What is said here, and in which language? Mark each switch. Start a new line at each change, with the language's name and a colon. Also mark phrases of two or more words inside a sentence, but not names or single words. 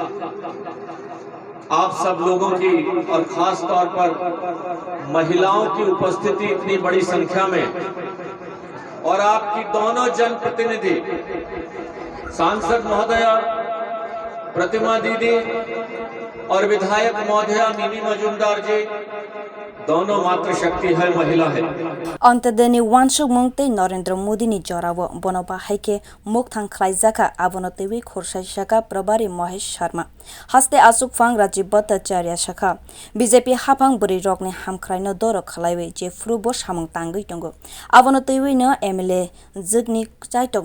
Hindi: आप सब लोगों की और खास तौर पर महिलाओं की उपस्थिति इतनी बड़ी संख्या में और आपकी दोनों जनप्रतिनिधि, सांसद महोदया प्रतिमा दीदी और विधायक महोदया मिमी मजूमदार जी, दोनों मातृशक्ति है, महिला है।
Kok Borok: अंतदेनी वानसुक मुंगते नरेंद्र मोदी नि जरावो बनोबा हाइके मुक्थां खलाइजाका आबनतेवी खुरसाइ शाखा प्रभारी महेश शर्मा हास्ते आसुकफां राजीव भट्टाचार्य शाखा बीजेपी हाफां बुरि रगनि हामख्राइनो दर खलाइवे जे फ्रुबो सामंग तांगै दंगो आबनतेवी न एमएलए जगनि चाइटक